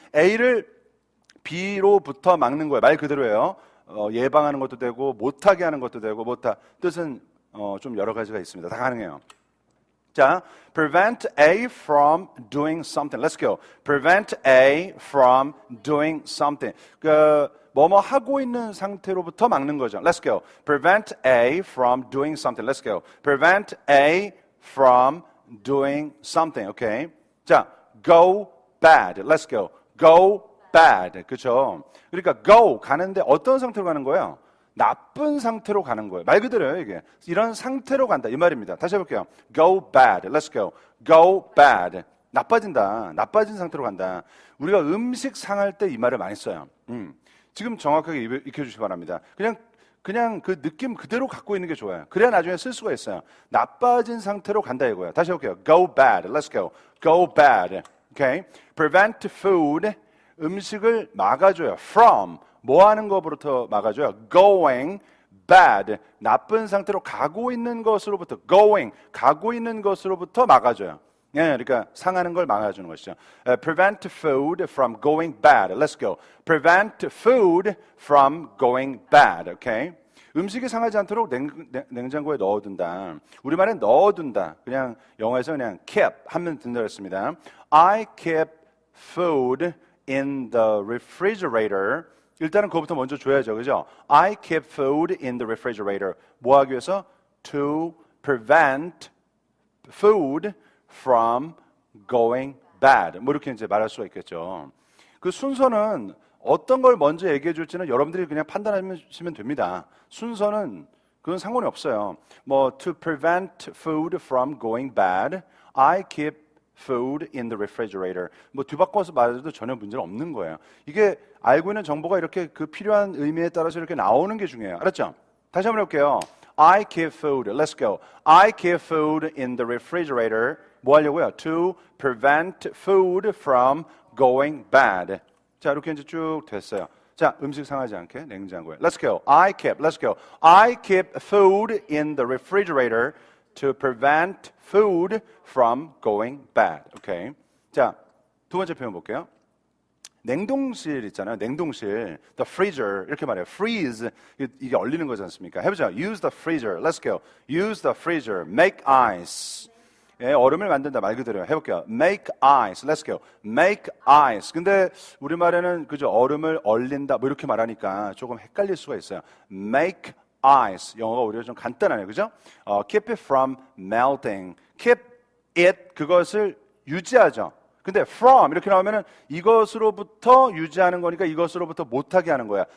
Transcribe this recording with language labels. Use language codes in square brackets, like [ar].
[ko] A를 B로부터 막는 거예요. 말 그대로예요. 예방하는 것도 되고 못하게 하는 것도 되고 뜻은 좀 여러 가지가 있습니다. 다 가능해요. [en] 자, prevent A from doing something. Let's go. prevent A from doing something. [ko] 뭐뭐 하고 있는 상태로부터 막는 거죠. [en] Let's go. Prevent A from doing something. Let's go. Prevent A from doing something. Okay. 자, go bad. Let's go. Go bad. [ko] 그렇죠? 그러니까 go 가는데 어떤 상태로 가는 거예요? 나쁜 상태로 가는 거예요. 말 그대로예요, 이게. 이런 상태로 간다 이 말입니다. [en] 다시 해볼게요. Go bad. Let's go. Go bad. [ko] 나빠진다. 나빠진 상태로 간다. 우리가 음식 상할 때 이 말을 많이 써요. 지금 정확하게 익혀주시기 바랍니다. 그냥 그 느낌 그대로 갖고 있는 게 좋아요. 그래야 나중에 쓸 수가 있어요. 나빠진 상태로 간다 이거예요. 다시 해볼게요. [en] Go bad. Let's go. Go bad. Okay. Prevent food. [ko] 음식을 막아줘요. [en] From. [ko] 뭐 하는 것부터 막아줘요? [en] Going bad. [ko] 나쁜 상태로 가고 있는 것으로부터 가고 있는 것으로부터 막아줘요. 예, 그러니까 상하는 걸 막아주는 것이죠. [en] Prevent food from going bad. Let's go. Prevent food from going bad. Okay? [ko] 음식이 상하지 않도록 냉장고에 넣어둔다. 우리말엔 넣어둔다. 그냥 영어에서 그냥 keep 하면 된다고 했습니다. [en] I keep food in the refrigerator. [ko] 일단은 그거부터 먼저 줘야죠. 그죠? [en] I keep food in the refrigerator. [ko] 뭐 하기 위해서? [en] To prevent food from going bad. [ko] 뭐 이렇게 이제 말할 수가 있겠죠. 그 순서는 어떤 걸 먼저 얘기해 줄지는 여러분들이 그냥 판단하시면 됩니다. 순서는 그건 상관이 없어요. [en] 뭐 to prevent food from going bad, I keep food in the refrigerator. [ko] 뭐 뒤바꿔서 말해도 전혀 문제는 없는 거예요. 이게 알고 있는 정보가 이렇게 그 필요한 의미에 따라서 이렇게 나오는 게 중요해요. 알았죠? 다시 한번 해볼게요. [en] I keep food. Let's go. I keep food in the refrigerator. [ko] 뭐 하려고요? [en] To prevent food from going bad. [ko] 자, 이렇게 이제 쭉 됐어요. 자, 음식 상하지 않게 냉장고에. [en] Let's go. Let's go. I keep food in the refrigerator to prevent food from going bad. [ko] Okay. 자, 두 번째 표현 볼게요. 냉동실 있잖아요. 냉동실. [en] The freezer. [ko] 이렇게 말해요. Freeze. 이게 얼리는 거지 않습니까? 해보자. [en] Use the freezer. Let's go. Use the freezer. Make ice. [ko] 예, 얼음을 만든다 말 그대로 해볼게요. [en] Make ice. Let's go. Make ice. [ko] 근데 우리말에는 그죠 얼음을 얼린다 뭐 이렇게 말하니까 조금 헷갈릴 수가 있어요. [en] Make ice. [ko] 영어가 오히려 좀 간단하네요, 그죠? [en] Keep it from melting. Keep it [ko] 그것을 유지하죠. 근데 from 이렇게 나오면은 이것으로부터 유지하는 거니까 이것으로부터 못하게 하는 거야.